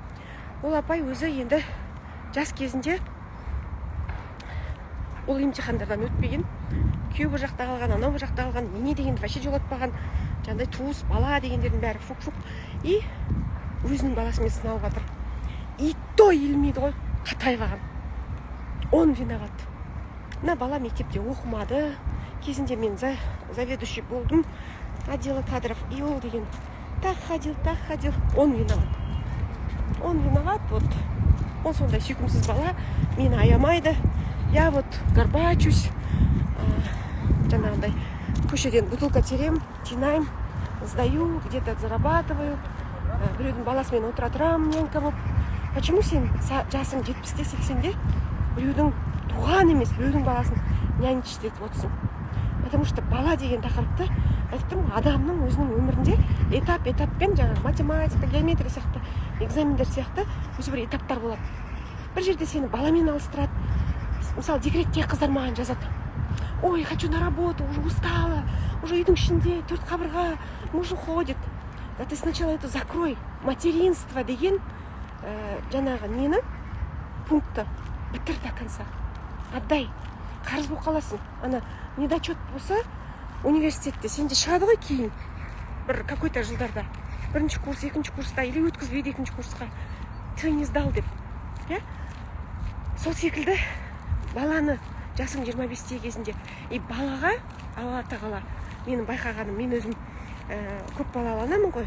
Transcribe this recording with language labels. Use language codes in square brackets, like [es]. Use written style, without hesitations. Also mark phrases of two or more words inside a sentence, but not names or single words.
[kk] Ол апай өзі енді жас кезінде ол емтихандардан өтпеген, күйеу бір жақта қалған, анау бір жақта қалған, не дегенді вообще жолатпаған, жаңағыдай туыс, бала дегендердің бәрі фук-фук. И өзінің баласымен сыналып жатыр. И то елмейді ғой, қатайып алған. [ru] Он виноват. [kk] Мына бала мектепте оқымады, кезінде мен заведующий болдым [ru] отдела кадров, [kk] и ол деген [ru] так ходил, он виноват. Он виноват, вот. [kk] Он сондай сүйкімсіз бала, мені аямайды. [ru] Я вот горбачусь, [kk] жаңағындай көшеден бутылка терем, жинаймын, [ru] сдаю, где-то зарабатываю, [kk] біреудің баласымен отыра тұрамын, нянька болып. Почему сен жасың 70-те, 80-де біреудің туған емес, біреудің баласын нянчить етіп отырсың? Потому что бала деген тақырыпты айтып адамның өзінің өмірінде этаппен жаңағы математика, геометрия сияқты, экзамендер сияқты өзі бір этаптар болады. Бір жерде сені баламен алыстырады. Мысалы, декретте қыздар маған жазады. [ru] Ой, хочу на работу, уже устала, уже [kk] үйдің ішінде, 4 қабырға, [ru] муж уходит. Да ты сначала это закрой. [kk] Материнство деген жаңағы нені пунктты бітір [ru] до конца. Отдай. [kk] Қарыз болып қаласың. Ана недочет болса университетте сенде шығады ғой кейін бір какой-то жылдарда. Бірінші курс, екінші курста или өткізбейді екінші курсқа. [ru] Ты не сдал деп. [kk] Сол секілді баланы жасың 25-те кезінде балаға Алла тағала менің байқағаным, мен өзім көп балалы анамын ғой.